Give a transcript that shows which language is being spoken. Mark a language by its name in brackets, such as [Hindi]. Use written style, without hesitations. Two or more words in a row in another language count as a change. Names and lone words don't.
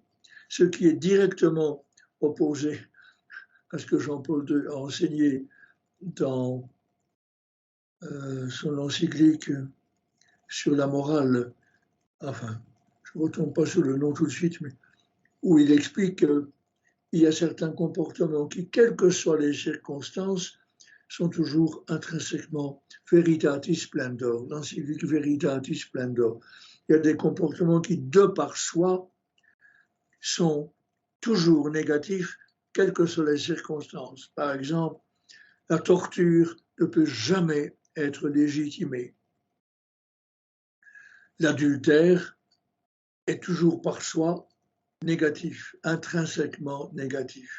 [French] Ce qui est directement opposé à ce que Jean-Paul II a enseigné dans son encyclique sur la morale, enfin, je ne retombe pas sur le nom tout de suite, mais où il explique qu'il y a certains comportements qui, quelles que soient les circonstances, sont toujours intrinsèquement veritatis splendor, l'encyclique veritatis splendor. Il y a des comportements qui, de par soi, sont toujours négatifs, quelles que soient les circonstances. Par exemple, la torture ne peut jamais être légitimée. L'adultère est toujours par soi négatif, intrinsèquement négatif.